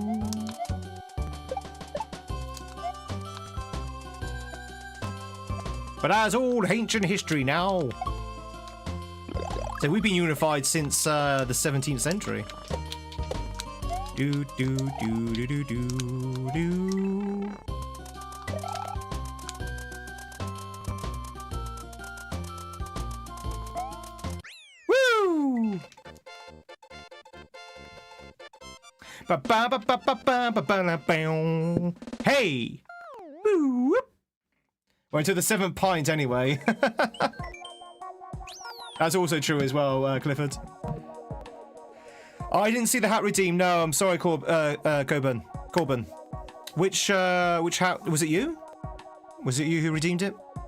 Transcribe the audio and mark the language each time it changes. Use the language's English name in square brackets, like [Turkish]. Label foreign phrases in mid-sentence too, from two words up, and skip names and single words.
[English] But that's all ancient history now. So we've been unified since the 17th century. Do do do do do do do. Woo! Ba ba ba ba ba ba ba ba ba. Hey! Woo! We're into the 7th pint anyway. That's also true as well, Clifford. Oh, I didn't see the hat redeem. No, I'm sorry, Corbin. Which hat was it? You? Was it you who redeemed it?